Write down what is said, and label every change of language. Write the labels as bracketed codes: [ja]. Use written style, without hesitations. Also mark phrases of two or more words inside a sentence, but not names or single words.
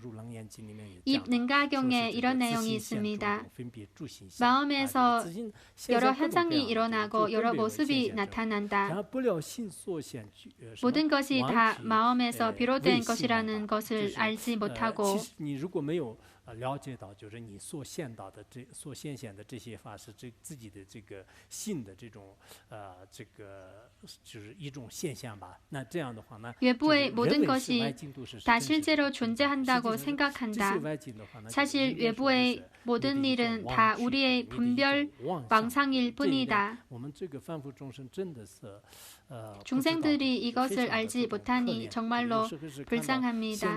[ko] 입 능가경에 이런 내용이 있습니다. 마음에서 여러 현상이 일어나고 여러 모습이 나타난다. 모든 것이 다 마음에서 비롯된 것이라는 것을 알지 못하고 [zh] 了解到就是你所现显的这些法是自己的这个性的这种就是一种现象吧。那这样的话呢， [ko] 외부의 모든 것이 다 실제로 존재한다고 생각한다. 사실 외부의 모든 일은 다 우리의 분별 망상일 뿐이다. 중생들이 이것을 알지 못하니 정말로 불쌍합니다.